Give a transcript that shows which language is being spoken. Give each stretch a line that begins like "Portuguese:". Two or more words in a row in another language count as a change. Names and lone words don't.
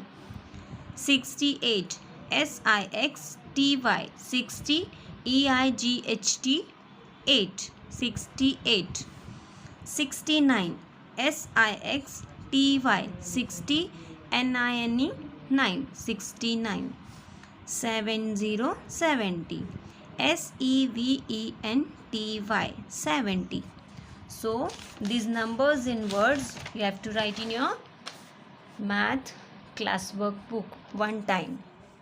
English: 68. S-I-X-T-Y, 60, E-I-G-H-T, 8, 68. 69. S-I-X-T-Y, 60, N-I-N-E 9, 69. 70, 70. S-E-V-E-N-T-Y 70. So these numbers in words you have to write in your math class workbook one time.